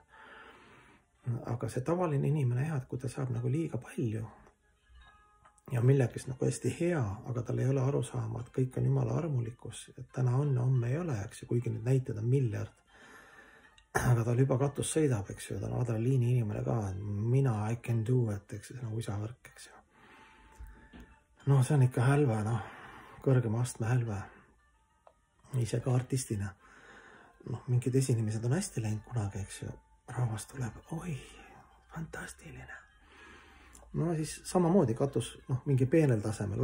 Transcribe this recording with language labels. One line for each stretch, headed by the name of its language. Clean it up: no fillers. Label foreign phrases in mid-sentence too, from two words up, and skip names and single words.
Estonian: Aga see tavaline inimene et kui ta saab nagu liiga palju ja millegis nagu hästi hea, aga tal ei ole aru saama, et kõik on jumala armulikkus, et täna on, homme ei ole, eks ju, kuigi need näited on miljard. Aga tal juba katus sõidab, eks ju, ta on adrenaliini inimene ka, mina,
English: I can do it,
Estonian: eks ju, see on usavärk, eks ju. See on ikka hälve, kõrgema astme hälve. Ise ka artistina. Mingid esinemised on hästi läinud kunagi, eks ju. Rahvas tuleb, oi, fantastiline. Siis samamoodi katus mingi peenel tasemel.